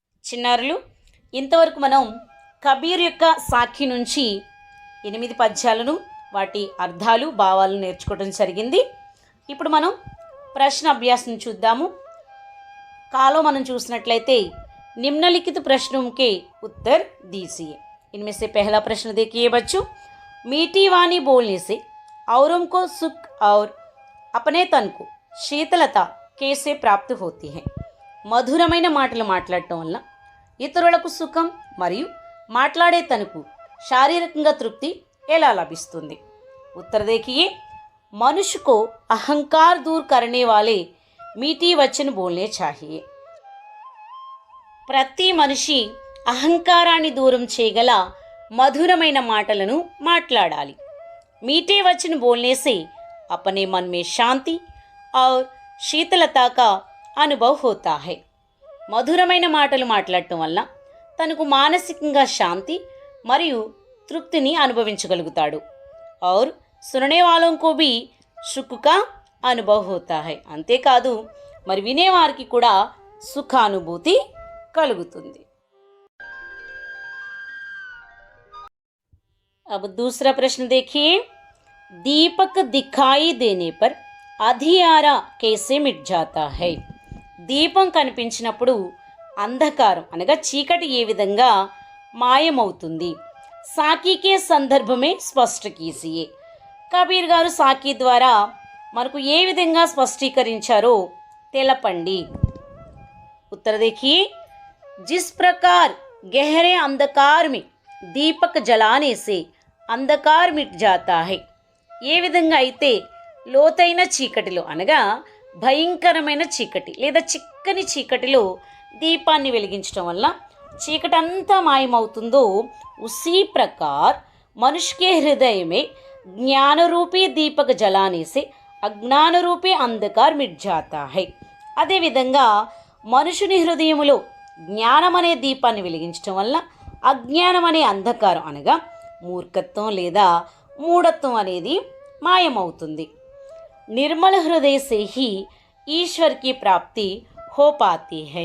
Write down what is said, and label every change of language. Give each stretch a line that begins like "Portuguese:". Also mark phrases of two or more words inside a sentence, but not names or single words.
Telugu: చిన్నారులు, ఇంతవరకు మనం కబీర్ యొక్క సాఖి నుంచి 8 పద్యాలను వాటి అర్థాలు భావాలను నేర్చుకోవడం జరిగింది. ఇప్పుడు మనం ప్రశ్న అభ్యాసం చూద్దాము. కాలో మనం చూసినట్లయితే
Hindi: निम्नलिखित प्रश्नों के उत्तर दीजिए. इनमें से पहला प्रश्न देखिए बच्चों, मीठी वाणी बोलने से औरों को सुख और अपने तन को शीतलता कैसे प्राप्त होती है?
Telugu: మధురమైన మాటలు మాట్లాడటం వల్ల ఇతరులకు సుఖం మరియు మాట్లాడే తనకు శారీరకంగా తృప్తి ఎలా లభిస్తుంది?
Hindi: उत्तर देखिए, मनुष्य को अहंकार दूर करने वाले मीठी वचन बोलने चाहिए.
Telugu: ప్రతి మనిషి అహంకారాన్ని దూరం చేయగల మధురమైన మాటలను మాట్లాడాలి.
Hindi: मीठे वचन बोलने से अपने मन में शांति और शीतलता का अनुभव होता है.
Telugu: మధురమైన మాటలు మాట్లాడటం వల్ల తనకు మానసికంగా శాంతి మరియు తృప్తిని అనుభవించగలుగుతాడు.
Hindi: और सुनने वालों को भी सुख का अनुभव होता है.
Telugu: అంతేకాదు మరి వినేవారికి కూడా సుఖానుభూతి కలుగుతుంది.
Hindi: अब दूसरा प्रश्न देखिए, दीपक दिखाई देने पर अंधियारा कैसे मिट जाता है?
Telugu: దీపం కనిపించినప్పుడు అంధకారం అనగా చీకటి ఏ విధంగా మాయమవుతుంది?
Hindi: साखी के संदर्भ में स्पष्ट कीजिए.
Telugu: కబీర్ గారు సాకి ద్వారా మనకు ఏ విధంగా స్పష్టీకరించారో తెలపండి.
Hindi: उत्तर देखिए, जिस प्रकार गहरे अंधकार में दीपक जलाने से अंधकार मिट जाता है.
Telugu: ఏ విధంగా అయితే లోతైన చీకటిలో అనగా భయంకరమైన చీకటి లేదా చిక్కని చీకటిలో దీపాన్ని వెలిగించడం వల్ల చీకటి అంతా మాయమవుతుందో,
Hindi: उसी प्रकार मनुष्य के हृदय में ज्ञान रूपी दीपक जलाने से अज्ञान रूपी अंधकार मिट जाता है.
Telugu: అదేవిధంగా మనుషుని హృదయములో జ్ఞానం అనే దీపాన్ని వెలిగించడం వల్ల అజ్ఞానం అనే అంధకారం అనగా మూర్ఖత్వం లేదా మూఢత్వం అనేది మాయమవుతుంది.
Hindi: निर्मल हृदय से ही ईश्वर की प्राप्ति हो पाती है.